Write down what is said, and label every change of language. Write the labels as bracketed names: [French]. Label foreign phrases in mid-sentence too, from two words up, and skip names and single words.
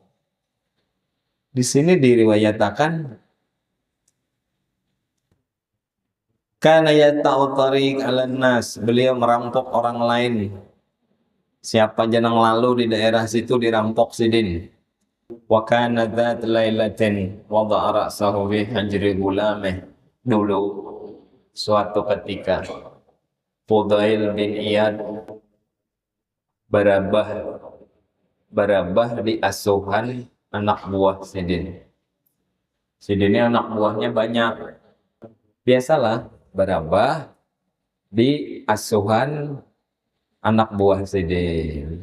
[Banjar] Di sini diriwayatakan [Arabic] كان يقطع الطريق على الناس, [Banjar] beliau merampok orang lain. Siapa jenang lalu di daerah situ dirampok sidin. [Arabic] وكان ذات ليلة وضع رأسه بحجر غلامه. [Banjar] Dulu suatu ketika Fudail bin Iyad barabah di asuhan anak buah Sidin. Sidin ini anak buahnya banyak. Biasalah barabah di asuhan anak buah Sidin.